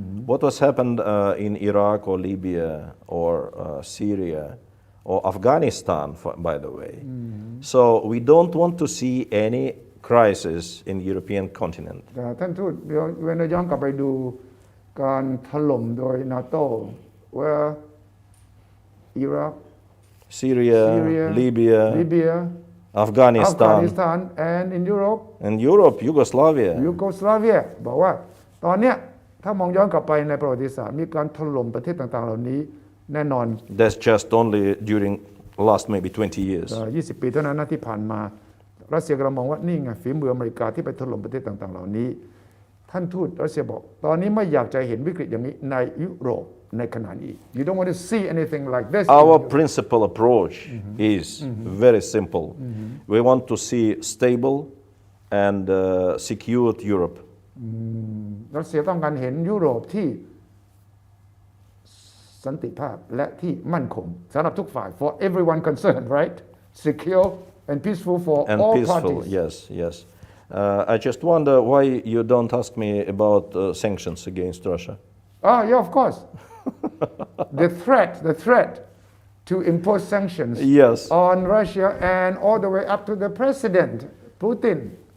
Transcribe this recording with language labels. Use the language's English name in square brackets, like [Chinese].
[English] What was happened in Iraq or Libya or Syria or Afghanistan, by the way. So we don't want to see any crisis in European continent. [Thai] ท่านทูตเดี๋ยวเวนย้อนกลับไปดูการถล่มโดย NATO [English] where Iraq Syria, Libya, Afghanistan, and in Europe, Yugoslavia. [Thai] บอกว่าตอนเนี้ยถ้ามองย้อนกลับไปในประวัติศาสตร์มีการถล่มประเทศต่างๆเหล่านี้แน่นอน [English] That's just only during last maybe 20 years. [Thai] 20 ปีเท่านั้นนะที่ผ่านมารัสเซียกำลังมองว่านี่ไงฝีมืออเมริกาที่ไปถล่มประเทศต่างๆเหล่านี้ท่านทูตรัสเซียบอกตอนนี้ไม่อยากจะเห็นวิกฤตอย่างนี้ในยุโรปในขณะนี้ [English] You don't want to see anything like this. Our principal approach is very simple. We want to see stable and secured Europe. [Thai] รัสเซียต้องการเห็นยุโรปที่สันติภาพและที่มั่นคงสำหรับทุกฝ่าย [English] for everyone concerned, right? Secure and peaceful for all parties. Yes. I just wonder why you don't ask me about sanctions against Russia. Yeah, of course. the threat to impose sanctions on Russia and all the way up to the president, Putin.